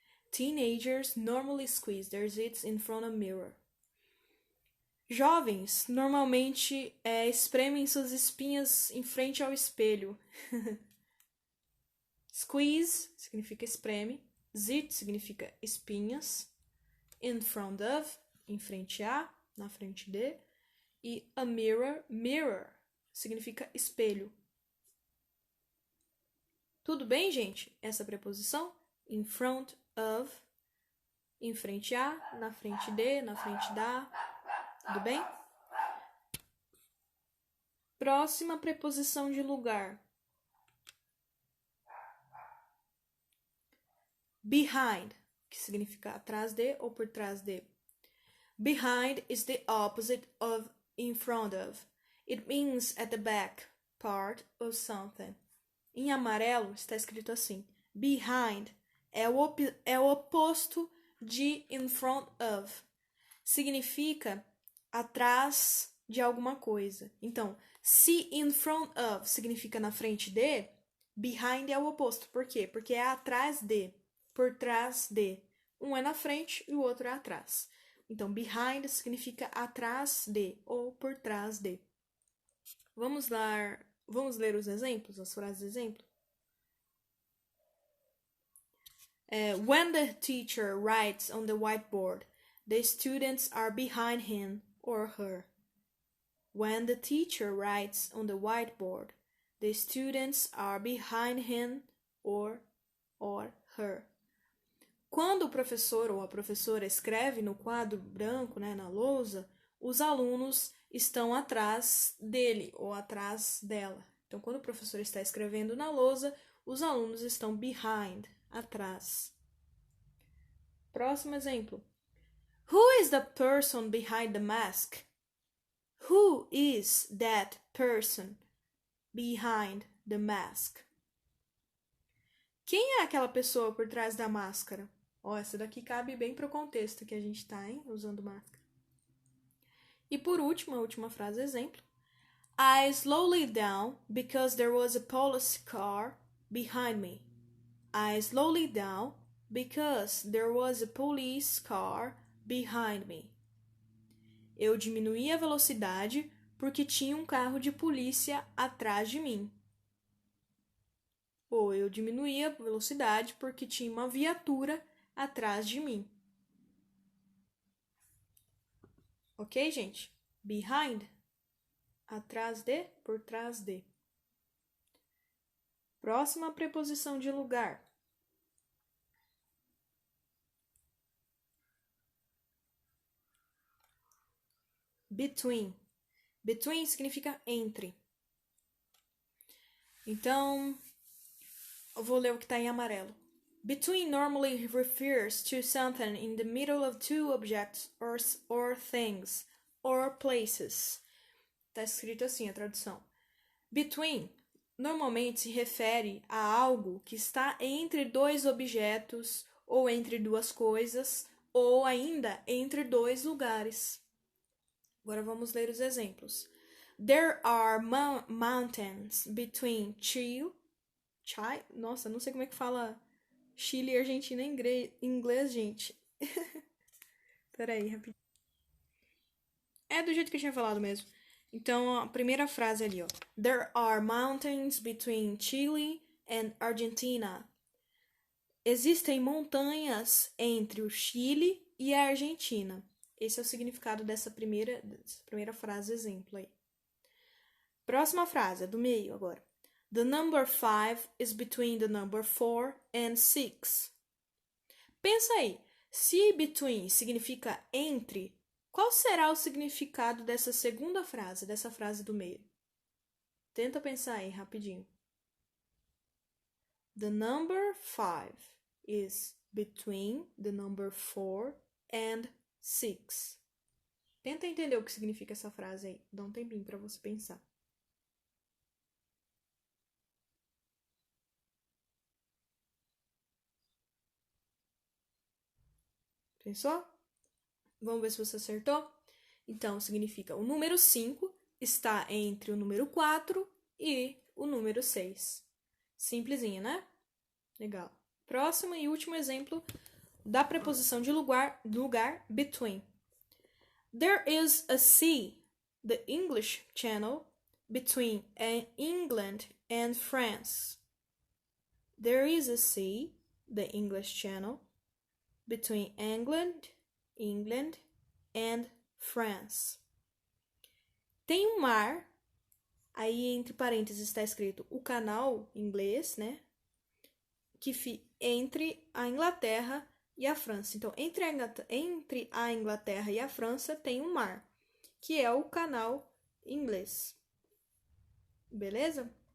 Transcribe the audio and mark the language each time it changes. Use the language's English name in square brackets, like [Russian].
[English] Teenagers normally squeeze their zits in front of a mirror. [Portuguese] Jovens normalmente espremem suas espinhas em frente ao espelho. Squeeze significa espreme. Zit significa espinhas. [English] In front of, [Portuguese] em frente a, na frente de. E [English] a mirror, [Portuguese] significa espelho. Tudo bem, gente? Essa preposição? [English] In front of, [Portuguese] em frente a, na frente de, na frente da. Tudo bem? Próxima preposição de lugar. Behind, que significa atrás de ou por trás de. [English] Behind is the opposite of in front of. It means at the back part of something. [Portuguese] Em amarelo está escrito assim: behind é o oposto de [English] in front of. [Portuguese] Significa atrás de alguma coisa. Então, se [English] in front of [Portuguese] significa na frente de, behind é o oposto. Por quê? Porque é atrás de, por trás de. Um é na frente e o outro é atrás. Então, behind significa atrás de ou por trás de. Vamos ler os exemplos, as frases de exemplo? [English] When the teacher writes on the whiteboard, the students are behind him or her. When the teacher writes on the whiteboard, the students are behind him or her. [Portuguese] Quando o professor ou a professora escreve no quadro branco, né, na lousa, os alunos estão atrás dele ou atrás dela. Então, quando o professor está escrevendo na lousa, os alunos estão behind, atrás. Próximo exemplo. [English] Who is the person behind the mask? Who is that person behind the mask? [Portuguese] Quem é aquela pessoa por trás da máscara? Essa daqui cabe bem para o contexto que a gente está, usando máscara. E por último, a última frase exemplo. [English] I slowed down because there was a police car behind me. I slowed down because there was a police car behind me. [Portuguese] Eu diminuí a velocidade porque tinha um carro de polícia atrás de mim. Ou eu diminuí a velocidade porque tinha uma viatura atrás de mim. Ok, gente? Behind, atrás de, por trás de. Próxima preposição de lugar. Between. Between significa entre. Então, eu vou ler o que está em amarelo. [English] Between normally refers to something in the middle of two objects or things or places. [Portuguese] Está escrito assim a tradução. Between normalmente se refere a algo que está entre dois objetos ou entre duas coisas ou ainda entre dois lugares. Agora vamos ler os exemplos. [English] There are mountains between Chile. [Portuguese] Nossa, não sei como é que fala Chile e Argentina em inglês, gente. Peraí, rapidinho. É do jeito que eu tinha falado mesmo. Então, a primeira frase ali, ó. [English] There are mountains between Chile and Argentina. [Portuguese] Existem montanhas entre o Chile e a Argentina. Esse é o significado dessa primeira frase exemplo aí. Próxima frase, do meio agora. [English] The number 5 is between the number 4 and 6. [Portuguese] Pensa aí, se between significa entre, qual será o significado dessa segunda frase, dessa frase do meio? Tenta pensar aí, rapidinho. [English] The number 5 is between the number 4 and 6. [Portuguese] Tenta entender o que significa essa frase aí. Dá um tempinho para você pensar. Pensou? Vamos ver se você acertou? Então, significa o número 5 está entre o número 4 e o número 6. Simplesinho, né? Legal. Próximo e último exemplo da preposição de lugar, between. [English] There is a sea, the English Channel, between England and France. There is a sea, the English Channel, between England and France. [Portuguese] Tem um mar, aí entre parênteses está escrito o canal em inglês, né? Que entre a Inglaterra e a França. Então, entre a Inglaterra e a França tem um mar, que é o canal inglês. Beleza?